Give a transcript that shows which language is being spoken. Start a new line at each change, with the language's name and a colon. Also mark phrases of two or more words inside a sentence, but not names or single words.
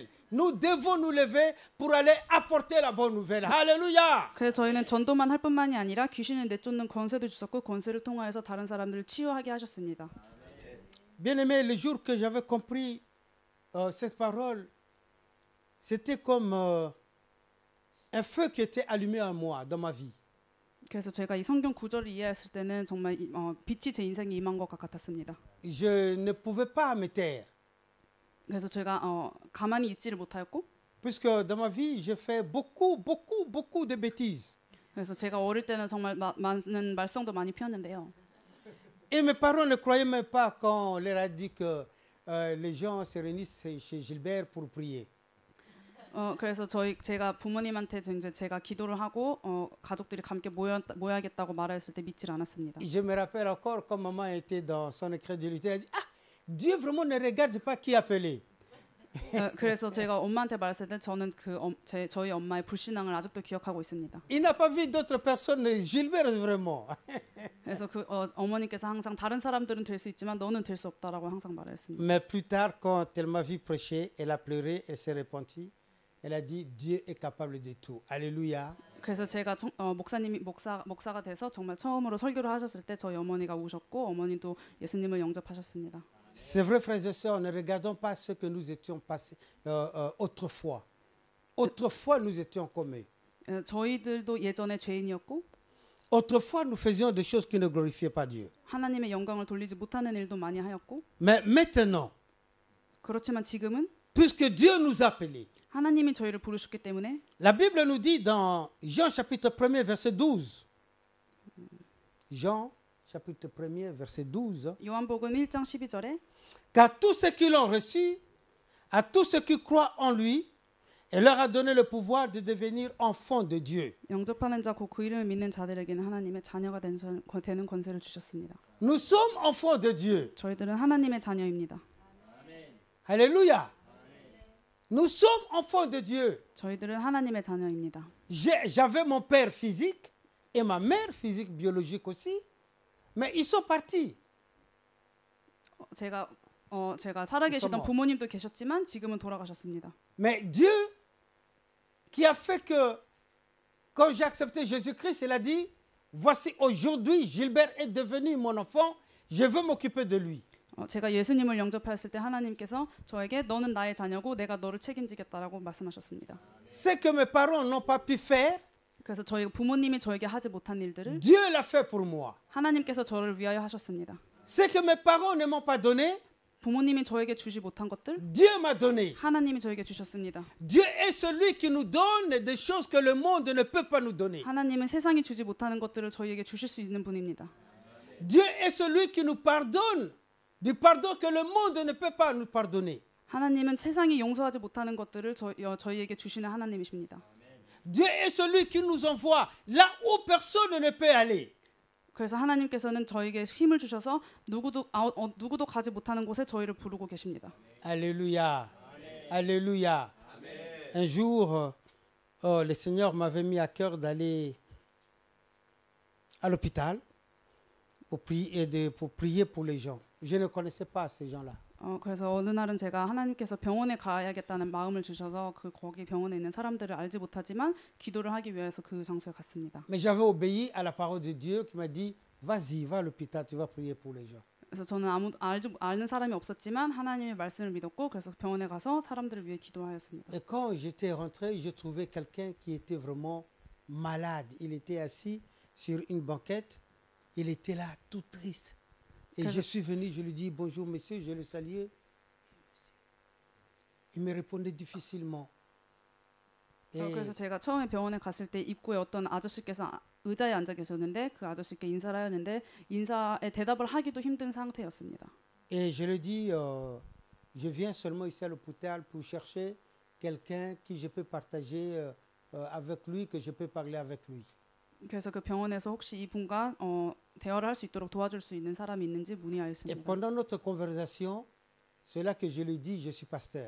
French: Nous devons nous lever pour aller apporter la bonne nouvelle. Alléluia.
Korean: 그래서 저희는 전도만 할 뿐만이 아니라 귀신을 내쫓는 권세도 주셨고 권세를 통하여서 다른 사람들을 치유하게 하셨습니다.
French: Bien-aimé, le jour que j'avais compris cette parole, c'était comme un feu qui était allumé en moi, dans ma vie.
Korean: 그래서 제가 이 성경 구절을 이해했을 때는 정말 빛이 제 인생에 임한 것 같았습니다.
French: Je ne pouvais pas me taire.
Korean: 그래서 제가 가만히 있지를 못하였고
French: Puisque dans ma vie, j'ai fait beaucoup de bêtises.
Korean: 그래서 제가 어릴 때는 정말 많은 말썽도 많이 피웠는데요.
French: Et mes parents ne croyaient même pas quand on leur a dit que les gens se réunissent chez Gilbert pour prier.
Korean: 그래서 제가 부모님한테 이제 제가 기도를 하고 가족들이 함께 모여야겠다고 말했을 때 믿질 않았습니다.
French: Je me rappelle encore quand maman était dans son incrédulité, elle a dit ah Dieu vraiment ne regarde pas qui appelé.
Korean: 그래서 제가 엄마한테 말했을 때 저는 저희 엄마의 불신앙을 아직도 기억하고 있습니다.
French: Il n'a pas vu d'autres personnes, Gilbert vraiment.
Korean: 그래서 어머니께서 항상 다른 사람들은 될 수 있지만 너는 될 수 없다라고 항상 말했습니다.
French: Mais plus tard, quand elle m'a vu prêcher, elle a pleuré, elle s'est repentie. Elle a dit Dieu est capable de tout. Alléluia.
Korean: 그래서 제가 목사가 돼서 정말 처음으로 설교를 하셨을 때 저희 어머니가 우셨고 어머니도 예수님을 영접하셨습니다.
French: C'est vrai, frères et sœurs, ne regardons pas ce que nous étions passés autrefois. Autrefois, nous étions comme eux.
Korean: 저희들도 예전에 죄인이었고
French: Autrefois, nous faisions des choses qui ne glorifiaient pas Dieu.
Korean: 하나님의 영광을 돌리지 못하는 일도 많이 하였고
French: Mais maintenant,
Korean: 그렇지만 지금은
French: puisque Dieu nous a appelés,
Korean: 하나님이 저희를 부르셨기 때문에
French: la Bible nous dit dans Jean chapitre 1er verset 12. Jean chapitre 1er verset 12.
Korean: 요한복음 1장 12절에
French: Qu'à tous ceux qui l'ont reçu, à tous ceux qui croient en lui, elle leur a donné le pouvoir de devenir enfants de Dieu.
Korean: 영접하는 자 곧 그 이름을 믿는 자들에게는 하나님의 자녀가 되는 권세를 주셨습니다.
French: Nous sommes enfants de Dieu.
Korean: 저희들은 하나님의 자녀입니다.
French: Alléluia. Nous sommes enfants de Dieu.
Korean: 저희들은 하나님의 자녀입니다.
French: J'avais mon père physique et ma mère physique biologique aussi, mais ils sont partis.
Korean: 제가 살아계시던 부모님도 계셨지만 지금은 돌아가셨습니다.
French: Mais Dieu qui a fait que quand j'ai accepté Jésus-Christ, il a dit voici aujourd'hui Gilbert est devenu mon enfant, je veux m'occuper de lui.
Korean: 제가 예수님을 영접했을 때 하나님께서 저에게 너는 나의 자녀고 내가 너를 책임지겠다라고 말씀하셨습니다.
French: Ce que mes parents n'ont pas pu faire,
Korean: 그래서 저희 부모님이 저에게 하지 못한 일들을
French: Dieu l'a fait pour moi.
Korean: 하나님께서 저를 위하여 하셨습니다.
French: Ce que mes parents ne m'ont pas donné,
Korean: 부모님이 저에게 주지 못한 것들
French: Dieu m'a donné.
Korean: 하나님이 저에게 주셨습니다.
French: Dieu est celui qui nous donne des choses que le monde ne peut pas nous donner.
Korean: 하나님은 세상이 주지 못하는 것들을 저희에게 주실 수 있는 분입니다.
French: Dieu est celui qui nous pardonne du pardon que le monde ne peut pas nous pardonner.
Korean: 하나님은 세상이 용서하지 못하는 것들을 저희에게 주시는 하나님이십니다.
French: Dieu est celui qui nous envoie là où personne ne peut aller.
Korean: 그래서 하나님께서는 저에게 힘을 주셔서 누구도 가지 못하는 곳에 저희를 부르고 계십니다.
French: Alléluia. Alléluia. Un jour, le Seigneur m'avait mis à cœur d'aller à l'hôpital pour prier pour les gens. Je ne connaissais pas ces gens-là.
Korean: 그래서 어느 날은 제가 하나님께서 병원에 가야겠다는 마음을 주셔서 거기 병원에 있는 사람들을 알지 못하지만 기도를 하기 위해서 그 장소에 갔습니다.
French: Mais j'avais obéi à la parole de Dieu qui m'a dit vas-y, va à l'hôpital, tu vas prier pour les gens.
Korean: 그래서 저는 아는 사람이 없었지만 하나님의 말씀을 믿었고 그래서 병원에 가서 사람들을 위해 기도하였습니다.
French: Et quand j'étais rentré, j'ai trouvé quelqu'un qui était vraiment malade. Il était assis sur une banquette. Il était là, tout triste. Et je suis venu, je lui dis bonjour monsieur, je le saluais. Il me répondait difficilement.
Korean: 그래서 제가 처음에 병원에 갔을 때 입구에 어떤 아저씨께서 의자에 앉아 계셨는데 그 아저씨께 인사를 하였는데 인사에 대답을 하기도 힘든 상태였습니다.
French: Et je lui dis je viens seulement ici à l'hôpital pour chercher quelqu'un qui je peux partager avec lui, que je peux parler avec lui.
Korean: 그래서 그 병원에서 혹시 이분과 대화를 할 수 있도록 도와줄 수 있는 사람이 있는지
French: Et
Korean: 문의하였습니다.
French: pendant notre conversation, c'est là que je lui dis je suis pasteur.